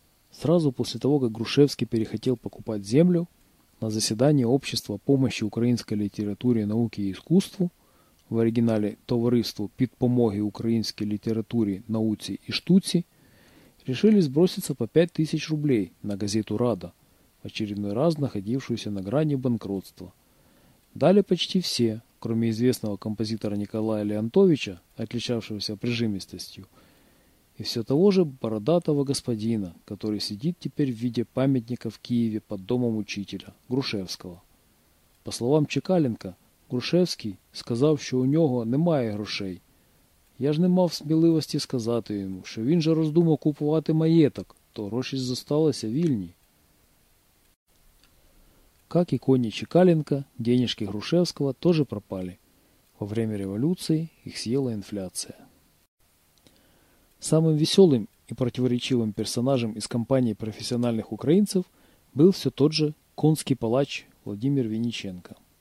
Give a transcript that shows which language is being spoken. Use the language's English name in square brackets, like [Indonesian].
[Russian] Сразу после того, как Грушевский перехотел покупать землю, на заседании Общества помощи украинской литературе, науке и искусству, в оригинале [Ukrainian] «Товариство підпомоги украинской литературе, науці и штуці», [Russian] решили сброситься по 5000 рублей на газету «Рада», в очередной раз находившуюся на грани банкротства. Дали почти все, кроме известного композитора Николая Леонтовича, отличавшегося прижимистостью, и все того же бородатого господина, который сидит теперь в виде памятника в Киеве под домом учителя, Грушевского. По словам Чекаленко, [Ukrainian] Грушевский сказав, що у нього немає грошей. Я ж не мав сміливості сказати йому, що він же роздумав купувати маєток, то гроші зосталися вільні. [Russian] Как и кони Чекаленко, денежки Грушевского тоже пропали. Во время революции их съела инфляция. Самым веселым и противоречивым персонажем из компании профессиональных украинцев был все тот же конский палач Владимир Винниченко.